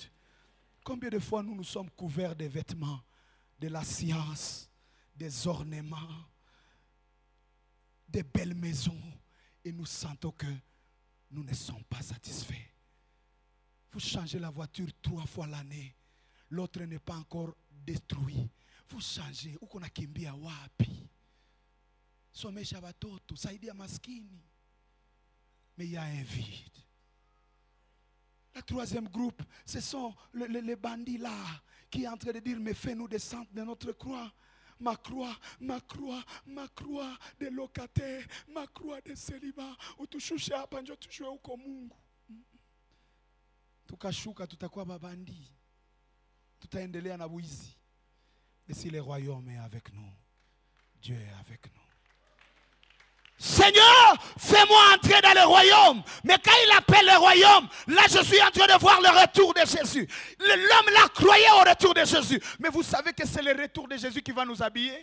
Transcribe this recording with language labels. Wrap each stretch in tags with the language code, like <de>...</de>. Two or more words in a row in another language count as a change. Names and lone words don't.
<fr>Combien de fois nous sommes couverts des vêtements, de la science, des ornements, des belles maisons, et nous sentons que nous ne sommes pas satisfaits. Vous changez la voiture 3 fois l'année, l'autre n'est pas encore détruit. Vous changez,</fr> <sw>uko nakimbia wapi? Somesha watoto, saidia maskini.</sw> <fr>Mais il y a un vide. Le 3e groupe, ce sont les bandits là qui sont en train de dire, mais fais-nous descendre de notre croix. Ma croix, ma croix, ma croix de locataire, ma croix de célibat.</fr> <sw>Utushushe hapa njo tujue uko Mungu. Tukashuka tutakuwa babandi. Tutaendelea na wizi.</sw> <fr>Et si le royaume est avec nous, Dieu est avec nous. Seigneur, fais-moi entrer dans le royaume. Mais quand il appelle le royaume, là je suis en train de voir le retour de Jésus. L'homme là croyait au retour de Jésus. Mais vous savez que c'est le retour de Jésus qui va nous habiller?</fr>